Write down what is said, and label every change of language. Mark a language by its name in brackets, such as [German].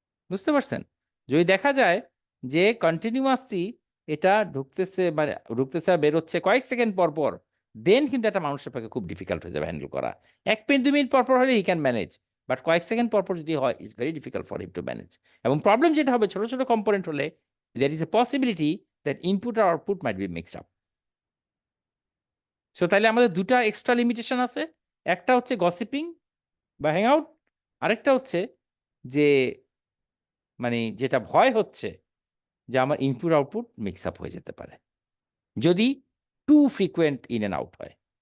[Bangla] বুঝতে পারছেন? যদি দেখা যায় যে কন্টিনিউয়াসলি এটা ঢুকতেছে, মানে ঢুকতেছে আর বেরোচ্ছে কয়েক সেকেন্ড পর পর, দেন কিন্তু একটা মানুষের পক্ষে খুব ডিফিকাল্ট হয়ে যাবে হ্যান্ডেল করা। 1 মিনিট 2 মিনিট পর পর হলে [English] he can manage, [Bangla] বাট কয়েক সেকেন্ড পর পর যদি হয় [English] It's very difficult for him to manage. [Bangla] এবং প্রবলেম যেটা হবে, ছোট ছোট কম্পোনেন্ট হলে [English] there is a possibility that input or output might be mixed up. [Bangla] So তাহলে আমাদের দুটা এক্সট্রা লিমিটেশন আছে, একটা হচ্ছে গসিপিং বা হ্যাংআউট, আরেকটা হচ্ছে যে মানে যেটা ভয় হচ্ছে যে আমার ইনপুট আউটপুট মিক্স আপ হয়ে যেতে পারে যদি [English] too frequent in and out [Bangla] হয়।